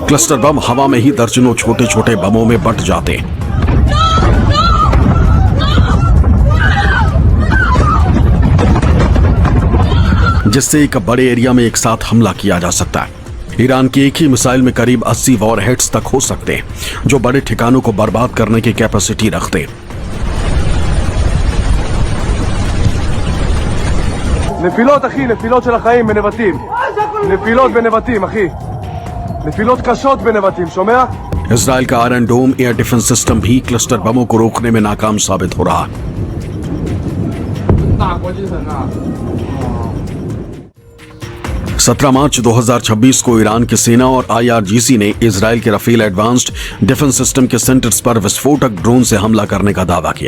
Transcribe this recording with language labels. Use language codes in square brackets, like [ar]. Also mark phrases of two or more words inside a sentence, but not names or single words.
[hi] क्लस्टर बम हवा में ही दर्जनों छोटे छोटे बमों में बंट जाते हैं, जिससे एक बड़े एरिया में एक साथ हमला किया जा सकता है। ईरान की एक ही मिसाइल में करीब 80 वॉरहेड्स तक हो सकते हैं, जो बड़े ठिकानों को बर्बाद करने की कैपेसिटी रखते हैं। [he] נפילות אחי, נפילות של החיים בנבטים. נפילות בנבטים אחי. נפילות קשות בנבטים, שומע? [hi] इसराइल का आयरन डोम [en] air defense system [hi] भी क्लस्टर बमों को रोकने में नाकाम साबित हो रहा है। 17 मार्च 2026 को ईरान की सेना और IRGC ने इजराइल के राफेल एडवांस्ड डिफेंस सिस्टम के सेंटर्स पर विस्फोटक ड्रोन से हमला करने का दावा किया।